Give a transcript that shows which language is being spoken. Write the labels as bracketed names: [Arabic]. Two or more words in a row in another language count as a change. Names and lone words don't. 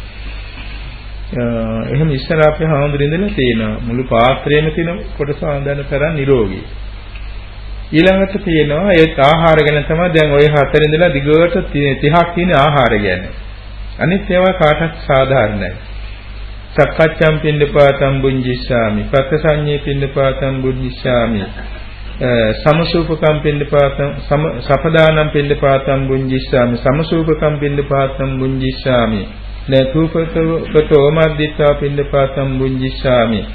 [Sinhala] එහෙම ඉස්සර අපේ හාමුදුරින්දලා තියෙනවා. මුළු පාත්‍රයේම තියෙන කොටස වන්දන තරම් නිරෝගී. ඊළඟට තියෙනවා ඒ ආහාර ගැන තමයි දැන් ওই 4 ඉඳලා දිගට 30ක් තියෙන ආහාර ගැන. අනිත් ඒවා කාටත් සාධාරණයි. [Pali] සක්කච්ඡම් පින්ඩපාතම් බුඤ්ජිස්සාමි පත්තසඤ්ඤේ පින්ඩපාතම් බුඤ්ජිස්සාමි සමසූපකම් පින්ඩපාතම් සපදානම් පින්ඩපාතම් බුඤ්ජිස්සාමි සමසූපකම් පින්ඩපාතම් බුඤ්ජිස්සාමි නේතුපතෝ මද්දිත්වා පින්ඩපාතම් බුඤ්ජිස්සාමි